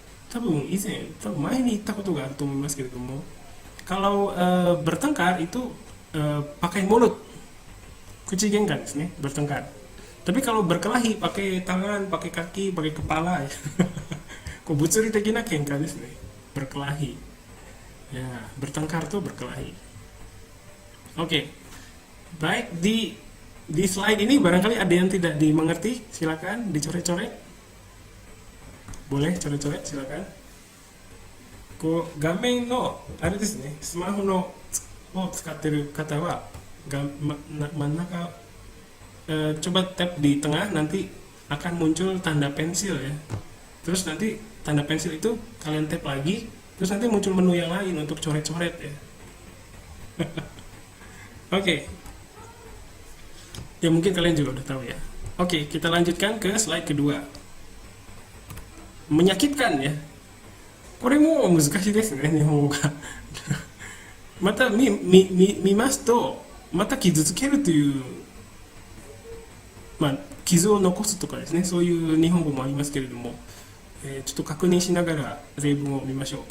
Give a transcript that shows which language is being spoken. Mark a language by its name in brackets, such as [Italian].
[Japanese] 多分前に言ったことがあると思いますけれども、 [Indonesian] kalau bertengkar itu pakai mulut, [Japanese] 口喧嘩ですね、bertengkar. [Indonesian] Tapi kalau berkelahi pakai tangan, pakai kaki, pakai kepala ya. [Japanese] 物理的な喧嘩ですね。 [Indonesian] berkelahi. Ya, bertengkar tuh berkelahi. Oke, baik di slide ini barangkali ada yang tidak dimengerti, silakan dicoret-coret. Boleh coret-coret, silakan. [Japanese] こう画面のあれですね、スマホのを使ってる方は真ん中 [Indonesian] coba tap di tengah, nanti akan muncul tanda pensil ya. Terus nanti tanda pensil itu kalian tap lagi, terus nanti muncul menu yang lain untuk coret-coret ya. Oke. Ya mungkin kalian juga udah tahu ya. Oke, kita lanjutkan ke slide kedua. Menyakitkan ya. [Japanese] これも難しいですね、日本語が。また見ますと、また傷つけるという、傷を残すとかですね、そういう日本語もありますけれども、ちょっと確認しながら例文を見ましょう。